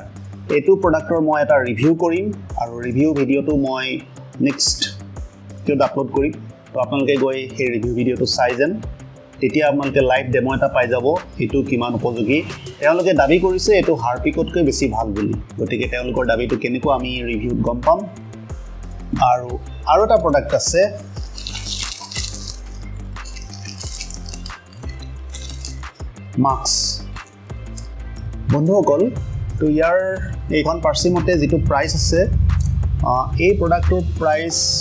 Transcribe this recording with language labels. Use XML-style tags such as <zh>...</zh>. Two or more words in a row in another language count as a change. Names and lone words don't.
<as>এইটো প্ৰডাক্টৰ মই এটা review কৰিম আৰু</as> <en>review video</en> <as>টো মই</as> <en>next video upload</en> <as>korim. তো আপোনালোকে গৈ হে</as> <en>review video</en> <as>টো চাই যেন তেতিয়া আপোনালোকে</as> <en>live demo</en> <as>এটা পাই যাব এটো কিমান উপযোগী তেওঁলোকে দাবী কৰিছে এটো হাৰপিকতকৈ বেছি ভাল বুলি গতিকে তেওঁলোকৰ দাবীটো কেনেকৈ আমি ৰিভিউত গম পাম আৰু এটা প্ৰডাক্ট আছে মাস্ক বন্ধুসকল তো ইয়াৰ এইখন পাৰ্সিমতে যেটো প্ৰাইস আছে এই প্ৰডাক্টৰ প্ৰাইস</as>